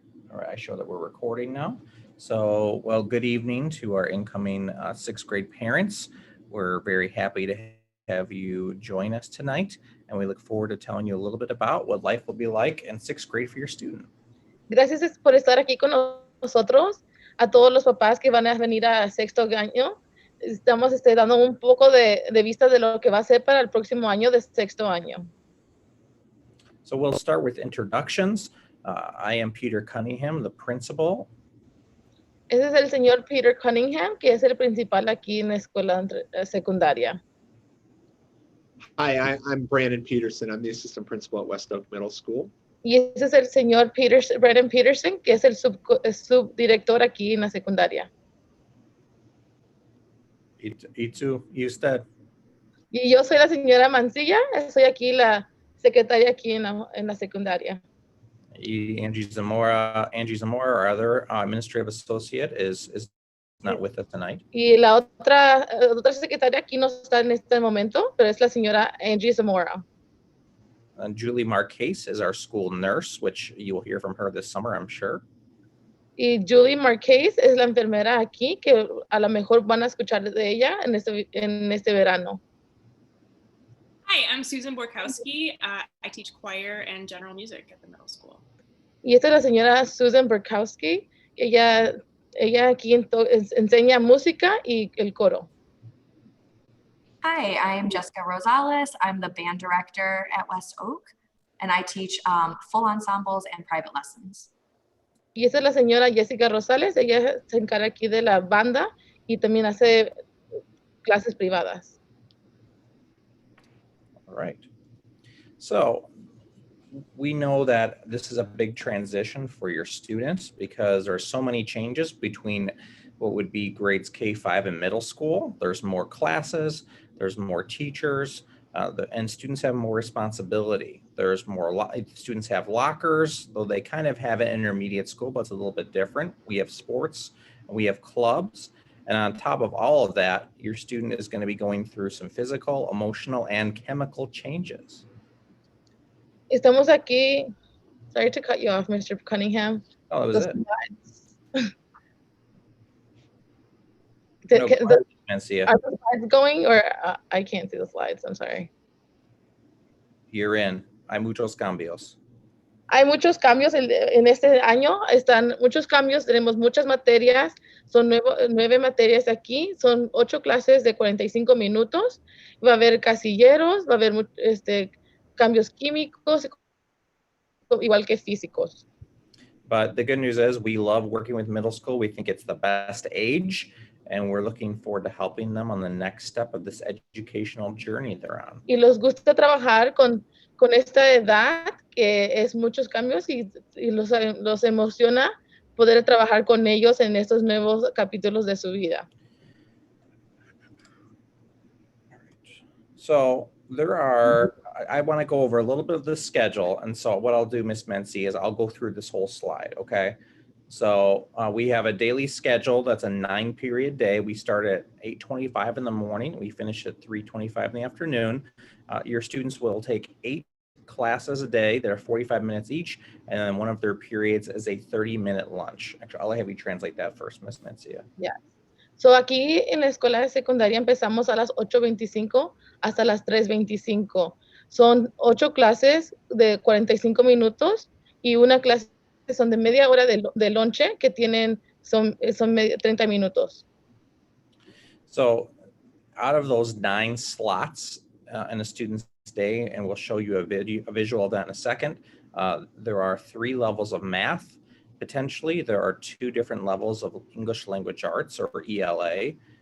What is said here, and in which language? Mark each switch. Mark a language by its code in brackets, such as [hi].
[en] All right, I show that we're recording now. So, well, good evening to our incoming sixth grade parents. We're very happy to have you join us tonight, and we look forward to telling you a little bit about what life will be like in sixth grade for your student. [es] Gracias por estar aquí con nosotros, a todos los papás que van a venir a sexto año. Estamos dando un poco de vista de lo que va a ser para el próximo año de sexto año. [en] So we'll start with introductions. I am Peter Cunningham, the principal. [es] Ese es el señor Peter Cunningham, que es el principal aquí en la escuela secundaria. [en] Hi, I'm Brandon Peterson. I'm the assistant principal at West Oak Middle School. [es] Y ese es el señor Brandon Peterson, que es el subdirector aquí en la secundaria. ¿Y usted? Y yo soy la señora Mancilla, soy aquí la secretaria aquí en la secundaria. [en] Angie Zamora, our other administrative associate, is not with us tonight. [es] Y la otra secretaria aquí no está en este momento, pero es la señora Angie Zamora. [en] Julie Marquez is our school nurse, which you will hear from her this summer, I'm sure. [es] Y Julie Marquez es la enfermera aquí, que a lo mejor van a escuchar de ella en este verano. [en] Hi, I'm Susan Borkowski. I teach choir and general music at the middle school. [es] Y esta es la señora Susan Borkowski. Ella aquí enseña música y el coro. [en] Hi, I'm Jessica Rosales. I'm the band director at West Oak, and I teach full ensembles and private lessons. [es] Y esta es la señora Jessica Rosales. Ella se encarga aquí de la banda y también hace clases privadas. [en] All right. So we know that this is a big transition for your students because there are so many changes between what would be grades K-5 and middle school. There's more classes, there's more teachers, and students have more responsibility. There's more, students have lockers, though they kind of have it in intermediate school, but it's a little bit different. We have sports, we have clubs, and on top of all of that, your student is going to be going through some physical, emotional, and chemical changes. [es] Estamos aquí, [en] sorry to cut you off, Mr. Cunningham. Oh, that was it. Are the slides going, or I can't see the slides? I'm sorry. You're in. [es] Hay muchos cambios. Hay muchos cambios en este año. Están muchos cambios. Tenemos muchas materias. Son 9 materias aquí. Son 8 clases de 45 minutos. Va a haber casilleros. Va a haber cambios químicos, igual que físicos. [en] But the good news is we love working with middle school. We think it's the best age, and we're looking forward to helping them on the next step of this educational journey they're on. [es] Y les gusta trabajar con esta edad, que es muchos cambios, y los emociona poder trabajar con ellos en estos nuevos capítulos de su vida. [en] So I want to go over a little bit of the schedule. And so what I'll do, Ms. Mency, is I'll go through this whole slide, okay? So we have a daily schedule that's a 9-period day. We start at 8:25 in the morning. We finish at 3:25 in the afternoon. Your students will take 8 classes a day. They're 45 minutes each. And then one of their periods is a 30-minute lunch. Actually, I'll have you translate that first, Ms. Mencia. Yeah. [es] So aquí en la escuela de secundaria empezamos a las 8:25 hasta las 3:25. Son 8 clases de 45 minutos y una clase son de media hora de lonche que son 30 minutos. [en] So out of those 9 slots in a student's day, and we'll show you a visual of that in a second, there are 3 levels of math. Potentially, there are 2 different levels of English language arts, or ELA.